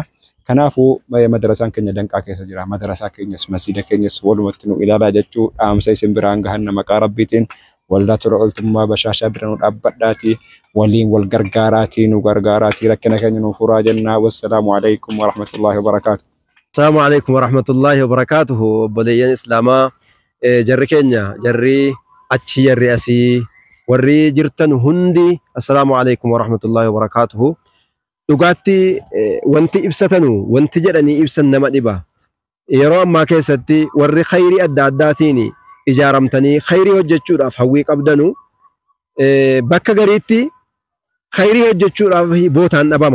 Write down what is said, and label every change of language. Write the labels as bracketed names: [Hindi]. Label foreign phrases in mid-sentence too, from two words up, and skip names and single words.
[Oromo] Kanaafuu madrasaan keenya danqaa keessa jira. Madrasaa keenyas masjiida keenyas walumatti nu ilaalaa jechuu dhaamsa isin biraan gahan maqaa rabbiitiin waldaa tola ooltummaa Bashaashaa bira nu dhaabbadhaati. Waliin wal gargaaraatii nu gargaaraatii rakkina keenya nu furaa jennaa. [Arabic] والسلام عليكم ورحمة الله وبركاته. السلام عليكم ورحمة الله وبركاته. [Oromo] Obboleeyyan Islaamaa jarri keenya jarri achi jarri asii warri jirtan hundi [Arabic] السلام عليكم ورحمة الله وبركاته. [Oromo] Dhugaatti wanti ibsatanu wanti jedhanii ibsan nama dhiba. Yeroo ammaa keessatti warri khayrii adda addaatiin ijaaramtanii khayrii hojjechuudhaaf hawwii qabdanu bakka gariitti khayrii hojjechuudhaaf bootaan dhabama.